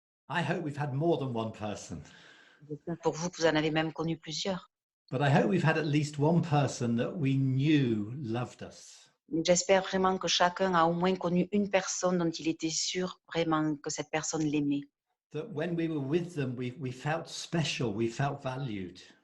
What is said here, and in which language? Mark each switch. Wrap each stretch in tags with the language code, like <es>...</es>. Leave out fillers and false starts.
<en>I hope we've had more than one person.</en> <fr>J'espère pour vous que vous en avez même connu plusieurs.</fr> <en>But I hope we've had at least one person that we knew loved us.</en> <fr>Mais j'espère vraiment que chacun a au moins connu une personne dont il était sûr vraiment que cette personne l'aimait.</fr> <en>That when we were with them, we felt special, we felt valued.</en>